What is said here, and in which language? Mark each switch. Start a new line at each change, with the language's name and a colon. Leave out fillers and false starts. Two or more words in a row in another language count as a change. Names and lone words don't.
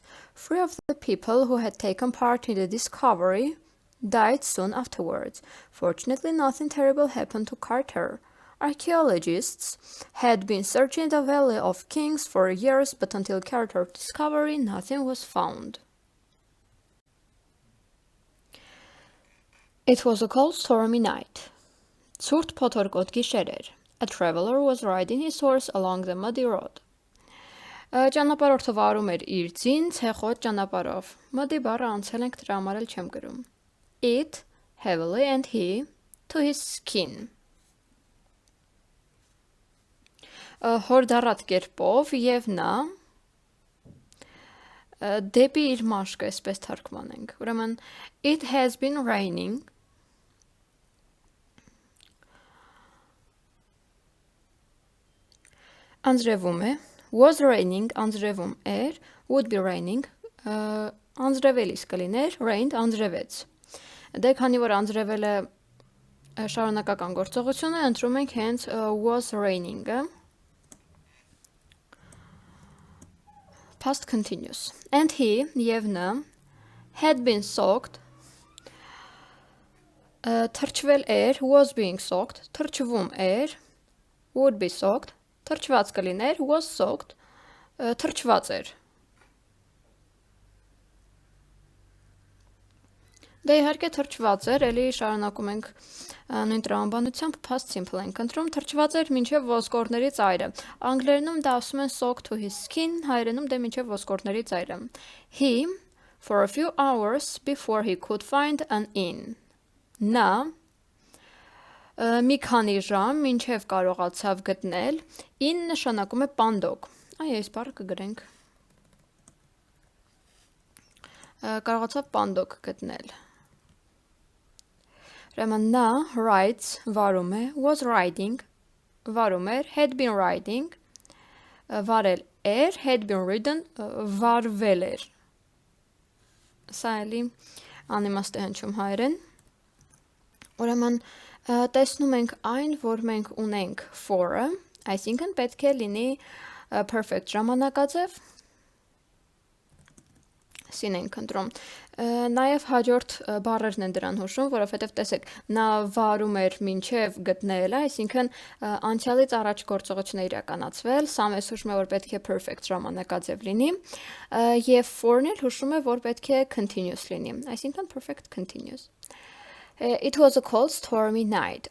English: Three of the people who had taken part in the discovery died soon afterwards. Fortunately, nothing terrible happened to Carter. Archaeologists had been searching the Valley of Kings for years, but until Carter's discovery, nothing was found. It was a cold, stormy night.
Armenian: Ցուրտ փոթորկոտ գիշեր էր.
English: A traveler was riding his horse along the muddy road.
Armenian: Ճանապարհորդը վարում էր իր ձին ցեխոտ ճանապարհով. Muddy բառը անցել ենք, դրա համար էլ չեմ գրում.
English: It heavily and he to his skin.
Armenian: Հորդառատ կերպով եւ նա դեպի իր մաշկը, այսպես թարգմանենք։ Ուրեմն
English: it has been raining.
Armenian: Անձրևում է,
English: was raining,
Armenian: անձրևում էր,
English: would be raining,
Armenian: անձրևելիս կլիներ, rained, անձրևեց։ Դե քանի որ անձրևելը շարունակական գործողություն է, ընտրում ենք հենց
English: was raining-
Armenian: ը,
English: past continuous, and he,
Armenian: եւ նա,
English: had been soaked,
Armenian: թրջվել էր,
English: was being soaked,
Armenian: թրջվում էր,
English: would be soaked,
Armenian: թրջված կլիներ,
English: was soaked,
Armenian: թրջված էր։ Դե իհարկե թրջված էր, էլի շարունակում ենք նույն տրամաբանությամբ
English: past simple
Armenian: ենք ընտրում, թրջված էր մինչև ոսկորների ծայրը։ Անգլերենում դա ասում են
English: soaked to his skin,
Armenian: հայերենում դե մինչև ոսկորների ծայրը։
English: He for a few hours before he could find an inn.
Armenian: Նա մի քանի ժամ մինչև կարողացավ գտնել, in նշանակում է պանդոկ։ Այ այս բառը կգրենք։ Կարողացավ պանդոկ գտնել։ Ուրեմն նա writes վարում է,
English: was writing
Armenian: վարում էր,
English: had been writing
Armenian: վարել էր,
English: had been written
Armenian: վարվել էր։ Սա էլի անիմաստ է հնչում հայերեն։ Ուրեմն տեսնում ենք այն, որ մենք ունենք for-ը, այսինքն պետք է լինի perfect ժամանակաձև, սին ենք ընտրում։ Նաև հաջորդ բառերն են դրան հուշում, որովհետև տեսեք, նա վարում էր մինչև գտնելը, այսինքն անցյալից առաջ գործողությունն է իրականացվել, սա մեզ հուշում է, որ պետք է perfect ժամանակաձև լինի, և for-ն էլ հուշում է, որ պետք է continuous լինի, այսինքն
English: perfect continuous։ It was a cold, stormy night.